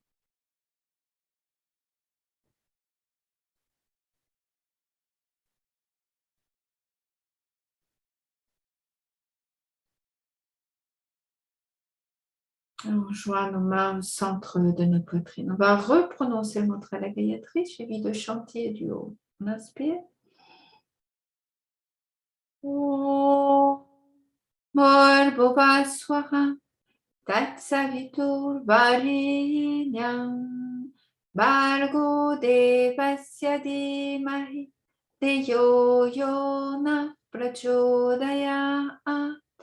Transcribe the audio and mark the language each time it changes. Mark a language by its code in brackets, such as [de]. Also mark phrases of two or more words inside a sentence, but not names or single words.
[fr] On joint nos mains au centre de notre poitrine. On va reprononcer le mantra la Gayatri suivi de chantier du haut. On inspire. [sa] Om Bharbhuvasvaha Tatsaviturvarenyam Bhargo devasya dhimahi Deyo yonah prachodayat.